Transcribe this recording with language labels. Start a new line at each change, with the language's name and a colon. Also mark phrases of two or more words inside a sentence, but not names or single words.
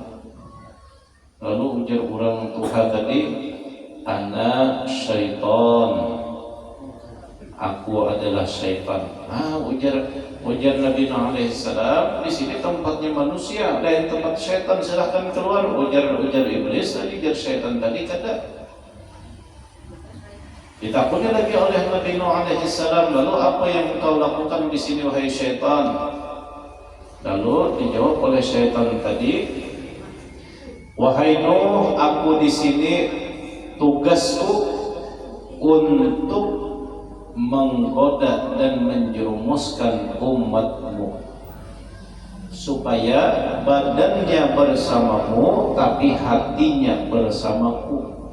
Indonesian: Lalu ujar orang Tuhan tadi,
Arabic: أنا شيطان,
Indonesian: aku adalah syaitan. Ujar Nabi Nuh
Arabic: عليه السلام,
Indonesian: di sini tempatnya manusia, lain tempat syaitan, silahkan keluar. Ujar iblis tadi, ujar syaitan tadi kada. Ditakutnya lagi oleh Nabi Nuh
Arabic: عليه السلام,
Indonesian: lalu apa yang kau lakukan di sini wahai syaitan? Lalu dijawab oleh syaitan tadi, wahai Nuh, aku di sini tugasku untuk menggoda dan menjerumuskan umatmu supaya badannya bersamamu tapi hatinya bersamaku.